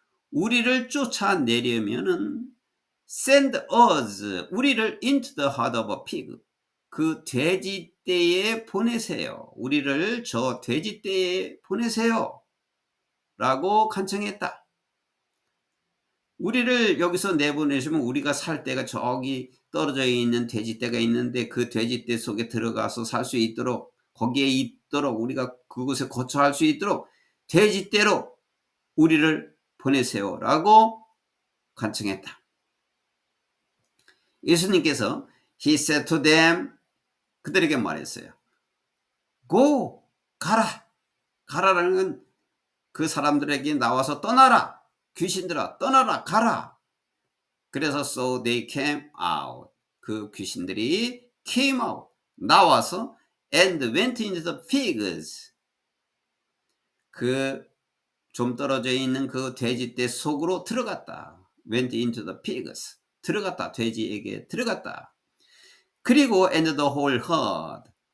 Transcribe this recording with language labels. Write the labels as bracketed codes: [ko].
[ko] 우리를 쫓아내려면은 [en] send us [ko] 우리를 [en] into the heart of a pig [ko] 그 돼지떼에 보내세요. 우리를 저 돼지떼에 보내세요. 라고 간청했다. 우리를 여기서 내보내시면 우리가 살 데가 저기 떨어져 있는 돼지떼가 있는데 그 돼지떼 속에 들어가서 살 수 있도록 거기에 있도록 우리가 그곳에 거처할 수 있도록 돼지떼로 우리를 보내세요. 라고 간청했다. 예수님께서 [en] He said to them [ko] 그들에게 말했어요. [en] Go [ko] 가라. 가라라는 건 그 사람들에게 나와서 떠나라. 귀신들아 떠나라 가라. 그래서 [en] so they came out. [ko] 그 귀신들이 [en] came out. [ko] 나와서 [en] and went into the pigs. [ko] 그 좀 떨어져 있는 그 돼지떼 속으로 들어갔다. [en] went into the pigs. [ko] 들어갔다. 돼지에게 들어갔다. 그리고 [en] and the whole herd.